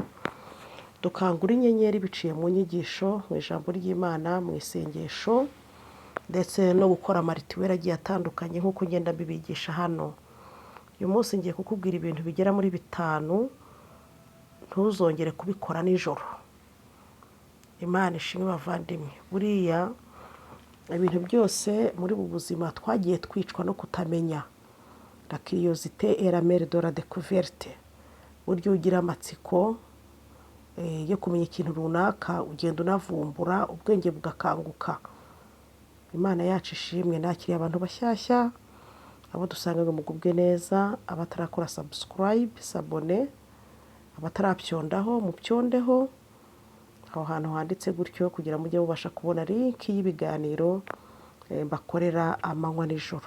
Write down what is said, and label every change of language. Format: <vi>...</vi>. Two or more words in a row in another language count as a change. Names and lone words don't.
<rw>Dukangura inyenyeri biciye mu nyigisho, mu ijambo ry'Imana, mu isengesho ndetse no gukora amarituweli agiye atandukanye nk'uko ngenda mbibigisha hano. Uyu munsi ngiye kukubwira ibintu bigera muri 5 ntuzongere kubikora nijoro. Imana ishimwe bavandimwe. Buriya ibintu byose muri ubu buzima twagiye twicwa no kutamenya.</rw> <fr>La curiosité est la mère de la découverte.</fr> <rw>Buryo ugira amatsiko yo kumenya ikintu runaka, ugenda unavumbura, ubwenge bugakanguka. Imana yacu ishimwe. Nakiriye abantu bashyashya, abo dusanga ngo mugubwe neza, abatarakora subscribe, sabone, abatarapyondaho mupyondeho aho hantu handitse gutyo kugira mujye mubasha kubona link y'ibiganiro bakorera amanywa n'ijoro.</rw>